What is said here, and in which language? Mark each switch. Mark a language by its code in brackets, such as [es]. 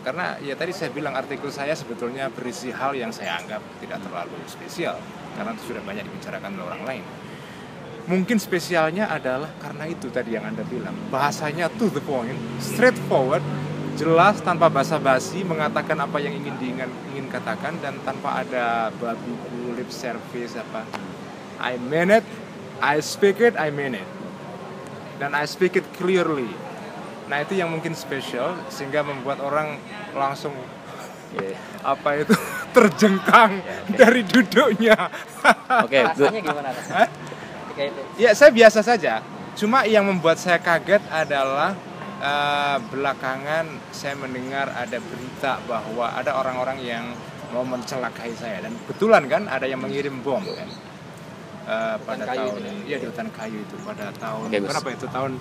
[id] Karena ya tadi saya bilang artikel saya sebetulnya berisi hal yang saya anggap tidak terlalu spesial karena itu sudah banyak dibicarakan oleh orang lain. Mungkin spesialnya adalah karena itu tadi yang Anda bilang, bahasanya [en] to the point, straightforward, [id] jelas tanpa basa-basi, mengatakan apa yang ingin katakan dan tanpa ada babi bu, [en] lip service [id] apa. [en] I mean it, I speak it, I mean it. [id] Dan [en] I speak it clearly. [id] Nah, itu yang mungkin spesial sehingga membuat orang langsung apa itu terjengkang dari duduknya. Oke, Rasanya gimana? Ketika itu. Ya, saya biasa saja. Cuma yang membuat saya kaget adalah belakangan saya mendengar ada berita bahwa ada orang-orang yang mau mencelakai saya, dan kebetulan kan ada yang mengirim bom kan pada tahun di hutan kayu itu pada tahun berapa itu, tahun